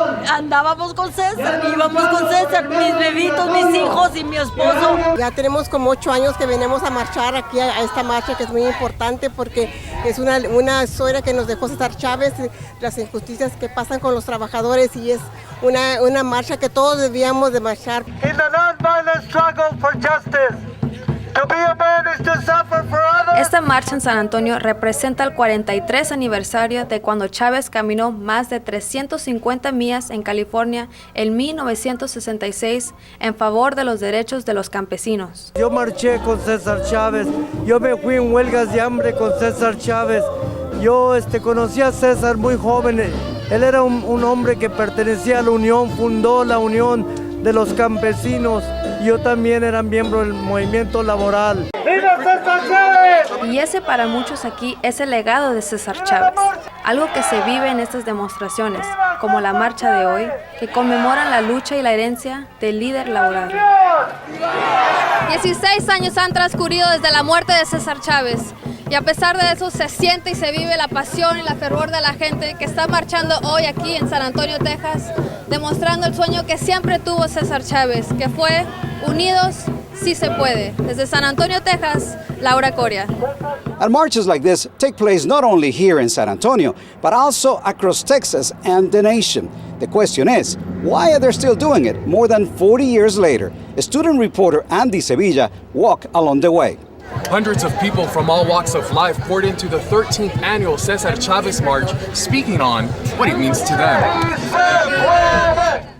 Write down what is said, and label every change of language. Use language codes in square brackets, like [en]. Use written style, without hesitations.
[es] Andábamos con César, íbamos con César, mis bebitos, mis hijos y mi esposo. Ya tenemos como 8 años que venimos a marchar aquí a esta marcha, que es muy importante porque es una historia que nos dejó César Chávez, las injusticias que pasan con los trabajadores, y es una marcha que todos debíamos de marchar. [en] In the non-violent struggle for justice, to be a man is to suffer for others. [es] Esta marcha en San Antonio representa el 43 aniversario de cuando Chávez caminó más de 350 millas en California en 1966 en favor de los derechos de los campesinos. Yo marché con César Chávez, yo me fui en huelgas de hambre con César Chávez. Yo conocí a César muy joven. Él era un hombre que pertenecía a la Unión, fundó la Unión de los Campesinos. Yo también era miembro del movimiento laboral. ¡Viva César Chávez! Y ese para muchos aquí es el legado de César Chávez, algo que se vive en estas demostraciones, como la marcha de hoy, que conmemoran la lucha y la herencia del líder laboral. 16 años han transcurrido desde la muerte de César Chávez. Y a pesar de eso se siente y se vive la pasión y la fervor de la gente que está marchando hoy aquí en San Antonio, Texas, demostrando el sueño que siempre tuvo César Chávez, que fue unidos sí se puede. Desde San Antonio, Texas, Laura Coria. [en] And marches like this take place not only here in San Antonio, but also across Texas and the nation. The question is, why are they still doing it more than 40 years later? Student reporter Andy Sevilla walked along the way. Hundreds of people from all walks of life poured into the 13th annual César Chávez March, speaking on what it means to them.